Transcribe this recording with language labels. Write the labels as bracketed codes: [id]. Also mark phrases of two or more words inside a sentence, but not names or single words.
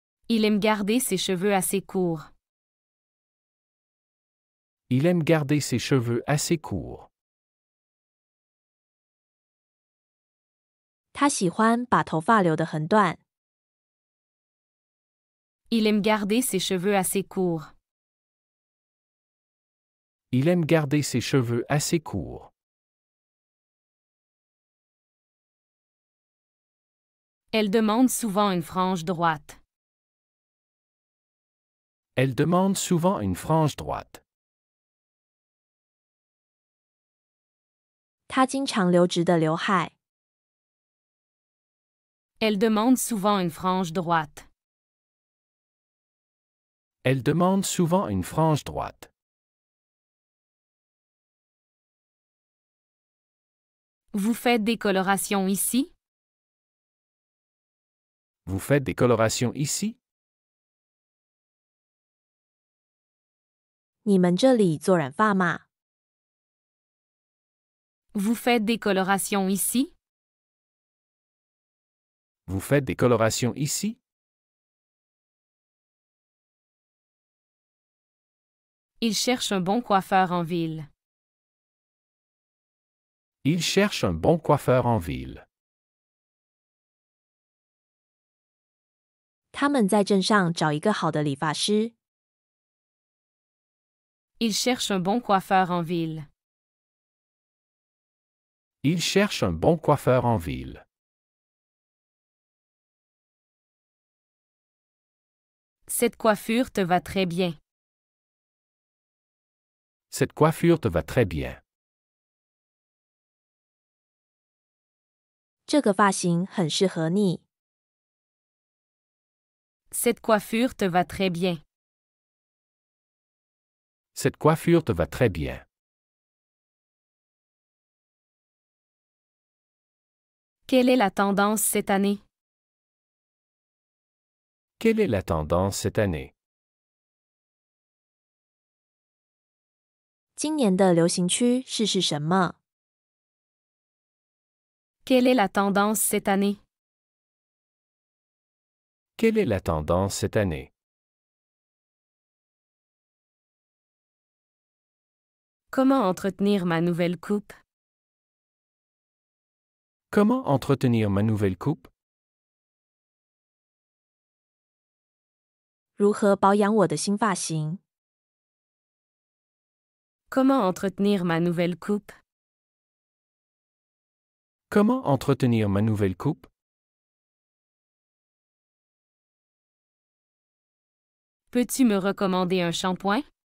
[fr] Il aime garder ses cheveux assez courts. Il aime garder ses cheveux assez courts. [zh] 他喜欢把头发留得很短。 [fr] Il aime garder ses cheveux assez courts. Il aime garder ses cheveux assez courts. Elle demande souvent une frange droite. Elle demande souvent une frange droite. [zh] 他经常留直的刘海。 [fr] Elle demande souvent une frange droite. Elle demande souvent une frange droite. Vous faites des colorations ici? Vous faites des colorations ici? [zh] 你们这里做染发吗？ [fr] Vous faites des colorations ici? Vous faites des colorations ici? Il cherche un bon coiffeur en ville. Il cherche un bon coiffeur en ville. [zh] 他们在镇上找一个好的理发师。 [fr] Il cherche un bon coiffeur en ville. Il cherche un bon coiffeur en ville. Cette coiffure te va très bien. Cette coiffure te va très bien. [zh] 这个发型很适合你。 [fr] Cette coiffure te va très bien. Cette coiffure te va très bien. Quelle est la tendance cette année? Quelle est la tendance cette année? [zh] 今年的流行趋势是什么？ [fr] Quelle est la tendance cette année? Quelle est la tendance cette année? Comment entretenir ma nouvelle coupe? Comment entretenir ma nouvelle coupe? [zh] 如何保养我的新发型？ [fr] Comment entretenir ma nouvelle coupe? Comment entretenir ma nouvelle coupe? Peux-tu me recommander un shampoing?